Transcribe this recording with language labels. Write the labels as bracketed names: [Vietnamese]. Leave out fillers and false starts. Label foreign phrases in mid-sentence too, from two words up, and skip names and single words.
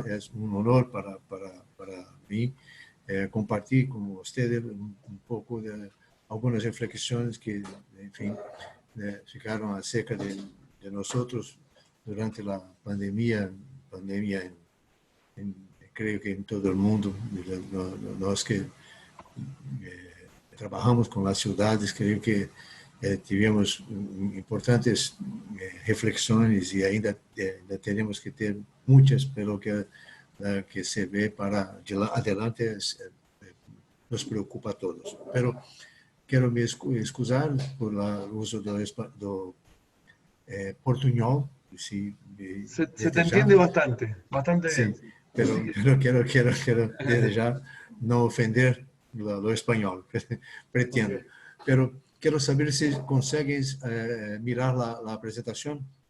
[Spanish] Es un honor para mí compartir con ustedes un poco de algunas reflexiones que, en fin, ficaron acerca de nosotros durante la pandemia creo que en todo el mundo. [Portuguese] Nós que [Spanish] trabajamos con las ciudades, creo que [Portuguese] tivemos importantes reflexões e ainda teremos que ter muitas, pelo que se vê [Spanish] para adelante, nos preocupa a todos. [Portuguese] Pero quero me excusar por o uso do portuñol. [Spanish] Se te entiende bastante sí, bien. Pero quiero desde ya no ofender lo español, pretendo. Okay. Pero quiero saber si consegues mirar la presentación.